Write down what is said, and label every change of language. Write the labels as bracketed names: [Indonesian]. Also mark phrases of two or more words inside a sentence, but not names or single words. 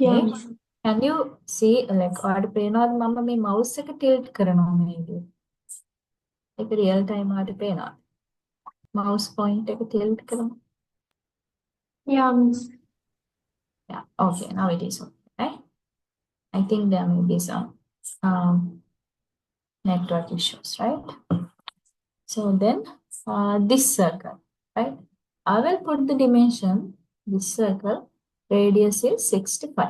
[English] Yeah, Miss. Can you see like [Sinhala] ඔයාලට පේනවද මම මේ mouse එක tilt කරනවා මේ විදිහට? ඒක [English] real time [Sinhala] ඔයාලට පේනවද? [English] Mouse point [Sinhala] එක tilt කරනවා. [English] Yeah, Miss. Yeah. Okay. Now it is okay. Right? I think there may be some network issues, right? So then this circle, right? I will put the dimension, this circle, radius is 65.